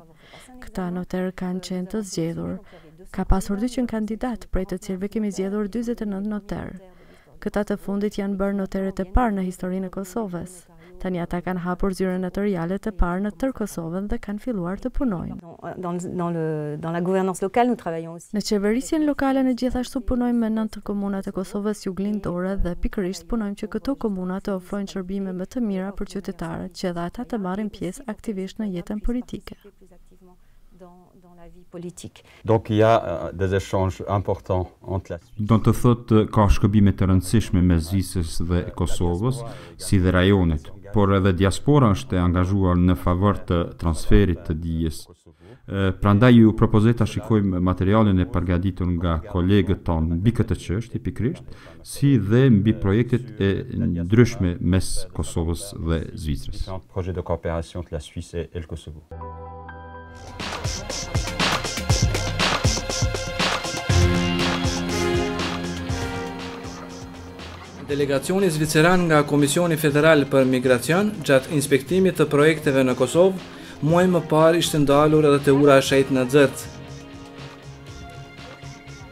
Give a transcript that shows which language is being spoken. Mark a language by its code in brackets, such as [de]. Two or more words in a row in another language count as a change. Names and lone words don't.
[sq] Këta notarë kanë qenë të zgjedhur. Ka pasur 200 kandidat, prej të cilëve kemi zgjedhur 49 notarë. Këta të fundit janë bërë notarët e parë në historinë e Kosovës. Tani ata kanë hapur zyre notariale të parë në tërë Kosovën dhe kanë filluar të punojnë. [fr] Dans la gouvernance locale, nous travaillons aussi. [sq] Në qeverisjen lokale ne gjithashtu punojmë me 9 komunat e Kosovës juglindore dhe pikërisht punojmë që këto komuna të ofrojnë shërbime më të mira për qytetarët, që edhe ata të marrin pjesë aktivisht në jetën politike. [fr] Donc il y a des échanges importants entre la Suisse. [sq] Do të thotë ka shkëmbime të rëndësishme mes Zvicrës dhe Kosovës, si dhe rajonit, por edhe diaspora është e angazhuar në favor të transferit të dijes. Prandaj ju propozoj ta shikojmë materialin e përgatitur nga kolegët tonë mbi këtë çështje pikërisht, si dhe mbi projektet e ndryshme mes Kosovës dhe Zvicrës. [fr] Projet de coopération entre la Suisse et le Kosovo. [sq] Delegacioni zviceran nga Komisioni Federal për Migracion gjatë inspektimit të projekteve në Kosovë, muaj më parë ishte ndalur edhe te ura e shejt në Xherc.